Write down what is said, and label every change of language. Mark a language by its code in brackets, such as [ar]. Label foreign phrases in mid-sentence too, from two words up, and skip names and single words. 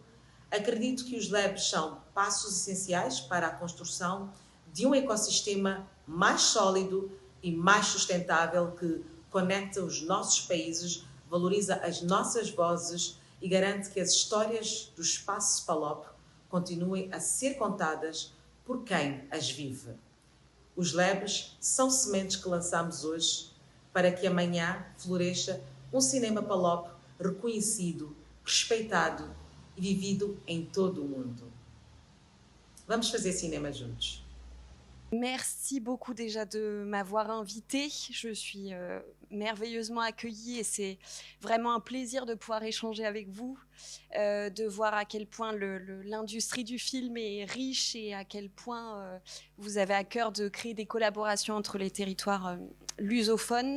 [pt] Acredito que os labs são passos essenciais para a construção de um ecossistema mais sólido e mais sustentável que conecta os nossos países, valoriza as nossas vozes e garante que as histórias do espaço PALOP continuem a ser contadas por quem as vive. Os labs são sementes que lançamos hoje para que amanhã floresça um cinema PALOP reconhecido, respeitado e vivido em todo o mundo. Vamos fazer cinema juntos. [fr] Merci beaucoup déjà de m'avoir invitée. Je suis merveilleusement accueillie et c'est vraiment un plaisir de pouvoir échanger avec vous, de voir à quel point l'industrie du film est riche et à quel point vous avez à cœur de créer des collaborations entre les territoires lusophones.